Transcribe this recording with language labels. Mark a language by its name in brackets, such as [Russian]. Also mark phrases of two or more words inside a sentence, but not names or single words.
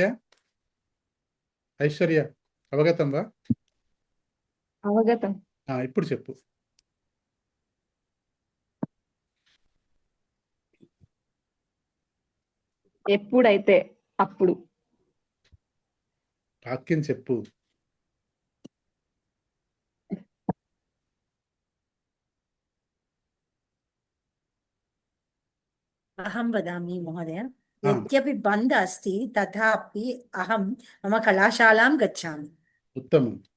[Sanskrit] ऐश्वर्य अवगतं वा? అవగతం. [Telugu] ఇప్పుడు చెప్పు. ఎప్పుడైతే అప్పుడు. వాక్యం చెప్పు. [Sanskrit] अहं वदामि महोदय, यद्यपि बन्द अस्ति तथापि अहं मम कलाशालां गच्छामि. उत्तमम्.